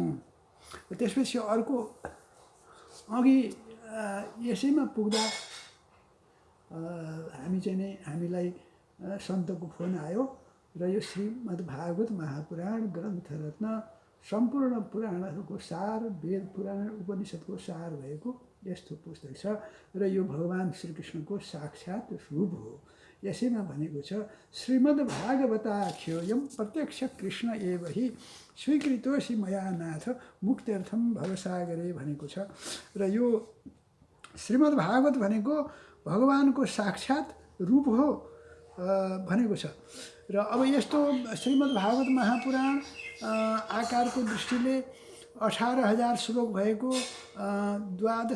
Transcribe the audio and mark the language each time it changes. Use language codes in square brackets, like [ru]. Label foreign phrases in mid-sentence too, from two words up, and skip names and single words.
[ne] त्यसपछि अर्को अघि यसैमा पुग्दा हामी चाहिँ नै हामीलाई सन्तको फोन आयो र यो श्रीमद् भागवत महापुराण ग्रन्थरत्न सम्पूर्ण पुराणहरूको सार, वेद पुराण उपनिषद्को सार भएको यस्तो पुस्तक छ र यो भगवान् श्रीकृष्णको साक्षात् रूप हो। यसैमा भनेको छ [sa] श्रीमद् भागवताख्योऽयं प्रत्यक्ष कृष्ण एव हि स्वीकृतोऽसि मया नाथ मुक्त्यर्थम भवसागरे [ne] भनेको छ र यो श्रीमद् भागवत भनेको भगवानको साक्षात् रूप हो भनेको छ। र अब यस्तो श्रीमद् भागवत महापुराण आकारको दृष्टिले 18,000 श्लोक भएको, 12